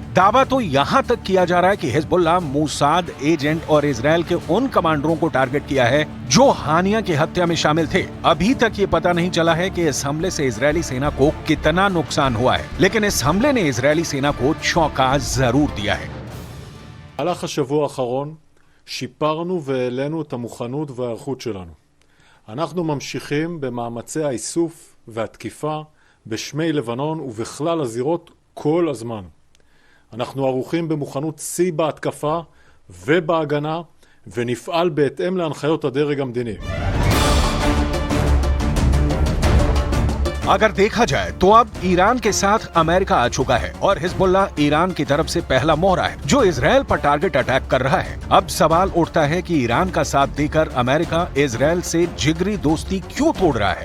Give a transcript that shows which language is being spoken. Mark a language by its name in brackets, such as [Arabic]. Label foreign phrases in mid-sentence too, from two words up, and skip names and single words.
[Hindi] दावा तो यहां तक किया जा रहा है कि हिजबुल्लाह मोसाद एजेंट और इजराइल के उन कमांडरों को टारगेट किया है जो हानिया की हत्या में शामिल थे। अभी तक ये पता नहीं चला है कि इस हमले से इजरायली सेना को कितना नुकसान हुआ है, लेकिन इस हमले ने इजरायली सेना को चौंका जरूर दिया है। [Hebrew] במהלך השבוע האחרון שיפרנו והעלינו את המוכנות וההיערכות שלנו. אנחנו ממשיכים במאמצי האיסוף והתקיפה בשמי לבנון ובכלל הזירות כל הזמן. אנחנו ערוכים במוכנות שיא בהתקפה ובהגנה ונפעל בהתאם להנחיות הדרג המדיני. [Hindi] अगर देखा जाए तो अब ईरान के साथ अमेरिका आ चुका है और हिजबुल्लाह ईरान की तरफ से पहला मोहरा है जो इजराइल पर [English] target attack [Hindi] कर रहा है। अब सवाल उठता है कि ईरान का साथ देकर अमेरिका इजराइल से जिगरी दोस्ती क्यों तोड़ रहा है?